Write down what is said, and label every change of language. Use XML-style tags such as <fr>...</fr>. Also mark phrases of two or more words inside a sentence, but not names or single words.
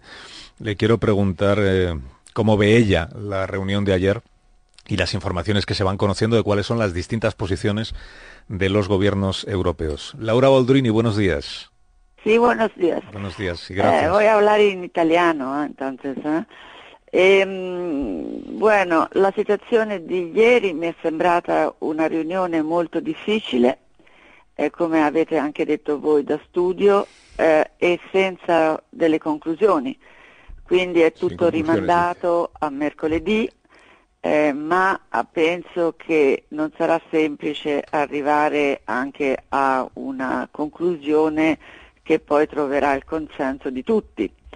<es>Le quiero preguntar cómo ve ella la reunión de ayer y las informaciones que se van conociendo de cuáles son las distintas posiciones de los gobiernos europeos. Laura Boldrini, buenos días. Sí, buenos días. Buenos días y gracias. Voy a hablar</es> <it>in italiano,</it> <es>entonces.</es> <it>Bueno, la situazione di ieri mi è sembrata una riunione molto difficile, come avete anche detto voi da studio, e senza delle conclusioni. Quindi è tutto rimandato a mercoledì. Ma penso che non sarà semplice arrivare anche a una conclusione che poi troverà il consenso di tutti.</it>